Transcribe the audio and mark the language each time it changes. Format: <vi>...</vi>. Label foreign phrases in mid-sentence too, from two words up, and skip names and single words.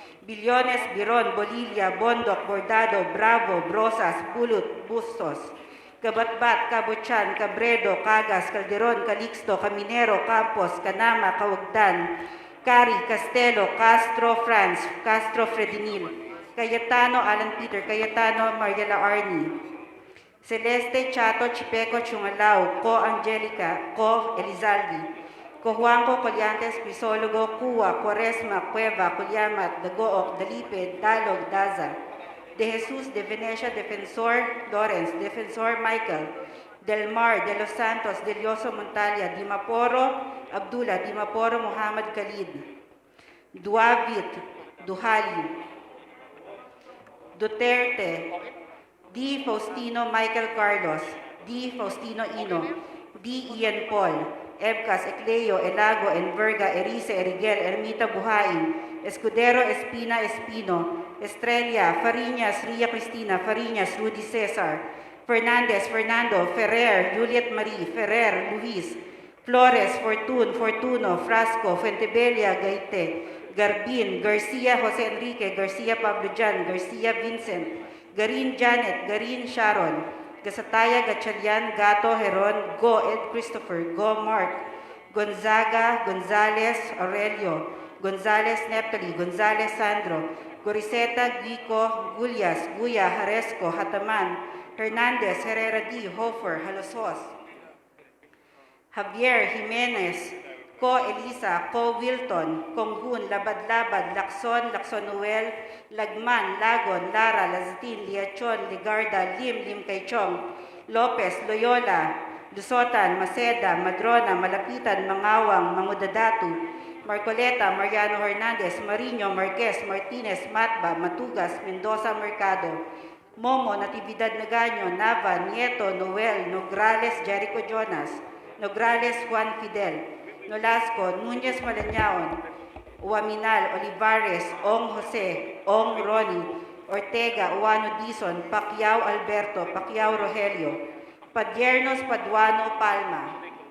<tl>Billones, Biron, Bolivia, Bondoc, Bordado, Bravo, Brosas, Bulut, Bustos, Kabatbat, Kabutyan, Cabredo, Cagas, Calderon, Calixto, Caminero, Campos, Canama, Cawagdan, Cari, Castelo, Castro, Franz, Castro, Fredinil, Cayetano, Allan Peter, Cayetano, Mariela Arni, Celeste, Chato, Chipeco, Chungalao, Co Angelica, Co Elizaldi, Co Juanco, Colyantes, Crisologo, Cuwa, Quaresma, Cueva, Colyamat, Dagook, Dalipid, Dalog, Daza, De Jesus, De Venecia, Defensor Lawrence, Defensor Michael, Del Mar, De Los Santos, Delioso Montalia, Dimaporo, Abdullah, Dimaporo, Muhammad Khalid, Duavit, Duhali, Duterte, D. Faustino Michael Carlos, D. Faustino Ino, D. Ian Paul, Ebcas, Ecleo, Elago, Enverga, Erice, Erigel, Ermita Buhain, Escudero, Espina, Espino, Estrella, Fariñas, Ria Cristina, Fariñas, Rudy Cesar, Fernandez, Fernando, Ferrer, Juliet Marie, Ferrer, Luis, Flores, Fortun, Fortuno, Frasco, Fuentebella, Gaite, Garbin, Garcia, Jose Enrique, Garcia Pablo Jan, Garcia Vincent, Garin Janet, Garin Sharon, Gasataya, Gatchalian, Gato, Heron, Go, Ed Christopher, Go, Mark, Gonzaga, Gonzales, Aurelio, Gonzales, Neptali, Gonzales, Sandro, Goriseta, Gico, Gulyas, Guya, Haresco, Hataman, Hernandez, Herrera D, Hofer, Halosos, Javier, Jimenez, Ko Elisa, Ko Wilton, Konghun, Labad-Labad, Lacson, Lacson Noel, Lagman, Lagon, Lara, Lazatin, Liachon, Ligarda, Lim Kaychong, Lopez, Loyola, Lusotan, Maceda, Madrona, Malapitan, Mangawang, Mangudadatu, Marcoleta, Mariano Hernandez, Marino, Marquez, Martinez, Matba, Matugas, Mendoza, Mercado, Momo, Natividad Nagaño, Nava, Nieto, Noel, Nograles, Jericho Jonas, Nograles, Juan Fidel, Nolasco, Núñez Malañaon, Uaminal, Olivares, Ong Jose, Ong Ronnie, Ortega, Uano Dizon, Pacquiao Alberto, Pacquiao Rogelio, Padiernos Paduano Palma,</tl>